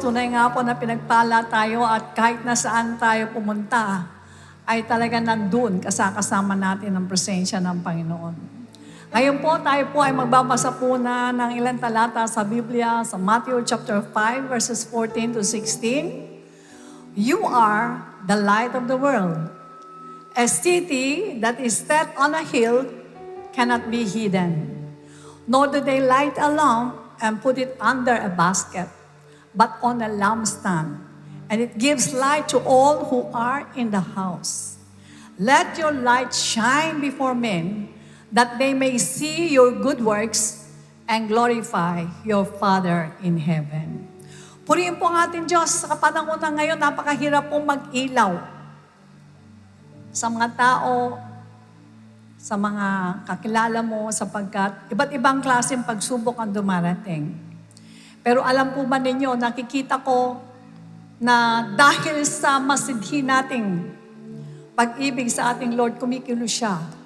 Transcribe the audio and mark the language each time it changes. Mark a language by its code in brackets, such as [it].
[tl] Tunay nga po na pinagpala tayo at kahit na saan tayo pumunta, ay talaga nandun kasama natin ang presensya ng Panginoon. Ngayon po, tayo po ay magbabasa po na ng ilang talata sa Biblia, sa Matthew chapter 5, verses 14 to 16. [en] You are the light of the world. A city that is set on a hill cannot be hidden. Nor do they light a lamp and put it under a basket, but on a lampstand, and it gives light to all who are in the house. Let your light shine before men, that they may see your good works and glorify your Father in heaven. [tl] Purihin po ang ating Diyos. Sa kapanahon na ngayon, napakahirap pong mag-ilaw sa mga tao, sa mga kakilala mo, sapagkat iba't ibang klaseng pagsubok ang dumarating. Pero alam po ba ninyo, nakikita ko na dahil sa masidhi nating pag-ibig sa ating Lord, kumikilos siya.